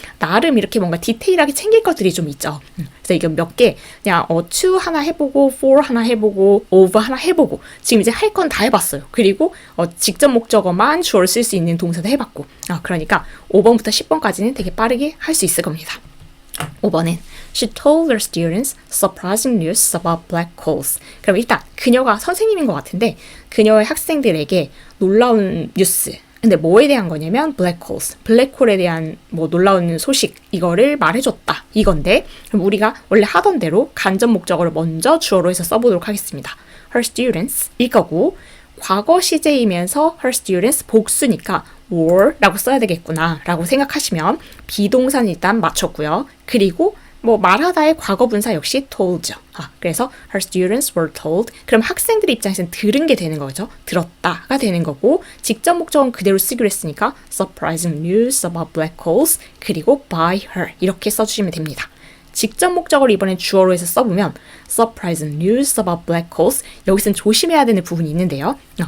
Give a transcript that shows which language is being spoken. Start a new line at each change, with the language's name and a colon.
Korean: 나름 이렇게 뭔가 디테일하게 챙길 것들이 좀 있죠. 그래서 이거 몇 개 그냥 to 하나 해보고 for 하나 해보고 of 하나 해보고 지금 이제 할 건 다 해봤어요. 그리고 직접 목적어만 주어를 쓸 수 있는 동사도 해봤고 그러니까 5번부터 10번까지는 되게 빠르게 할 수 있을 겁니다. 5번은
English: She told her students surprising news about black holes.
Korean: 그럼 일단 그녀가 선생님인 것 같은데 그녀의 학생들에게 놀라운 뉴스 근데 뭐에 대한 거냐면 black holes, 블랙홀에 대한 뭐 놀라운 소식 이거를 말해줬다 이건데 그럼 우리가 원래 하던 대로 간접 목적어를 먼저 주어로 해서 써보도록 하겠습니다. Her students 이거고 과거 시제이면서 her students 복수니까 were라고 써야 되겠구나 라고 생각하시면 비동사는 일단 맞췄고요. 그리고 뭐 말하다의 과거 분사 역시 told죠. 그래서
English: her students were told.
Korean: 그럼 학생들 입장에서는 들은 게 되는 거죠. 들었다가 되는 거고 직접 목적은 그대로 쓰기로 했으니까
English: surprising news about black holes
Korean: 그리고
English: by her
Korean: 이렇게 써주시면 됩니다. 직접 목적을 이번엔 주어로 해서 써보면
English: surprising news about black holes
Korean: 여기서는 조심해야 되는 부분이 있는데요.